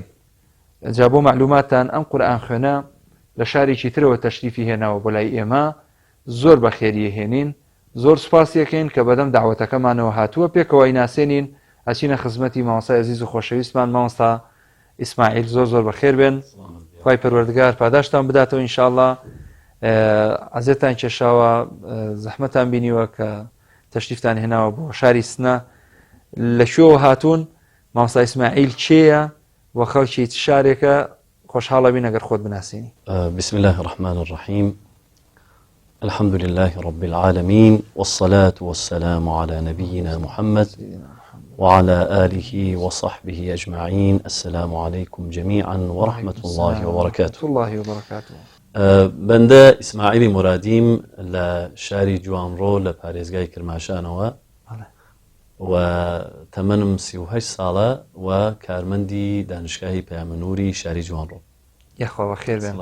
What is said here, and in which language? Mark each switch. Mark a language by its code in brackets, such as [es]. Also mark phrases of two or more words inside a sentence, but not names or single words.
[ckb] جا بۆ معلوماتان ئەم قورئان خوێنە لە شارێکی ترەوە تەشریفی هێناوە بۆ لای ئێمە زۆر بەخێریە هێنین زۆر سوپاسیەکەین کە بەدەم داوەتەکەمانەوە هاتووە پێکەوەی ناسێنین ئەچینە خزمەتی مامۆستای عەزیز و خۆشەویستمان مامۆستا ئیسماعیل زۆر زۆر بەخێر بێن خوای پەروەردگار پاداشتان بداتەوە ئینشاءڵڵا. عەزێتان کێشاوە زەحمەتان بینیوە کە تەشریفتان هێناوە بۆ شاری سنە لە شوێوە هاتوون مامۆستا ئیسماعیل چێیە و خەڵکی شارێکە خۆشحاڵە بین ئەگەر خۆت بناسیینی. [ar] بسم الله الرحمن الرحيم الحمد لله رب العالمين والصلاة والسلام على نبينا محمد وعلى آله وصحبه أجمعين. السلام عليكم جميعا ورحمة الله وبركاته. [ckb] بەندە ئیسماعیلی مرادیم لە شاری جوانڕۆ لە پارێزگای کرماشانەوە و تەمەنم 38 ساڵە و کارمەندی دانشگاهی پەیامنووری شاری جوانڕۆ. یاخوا بەخێر بێن.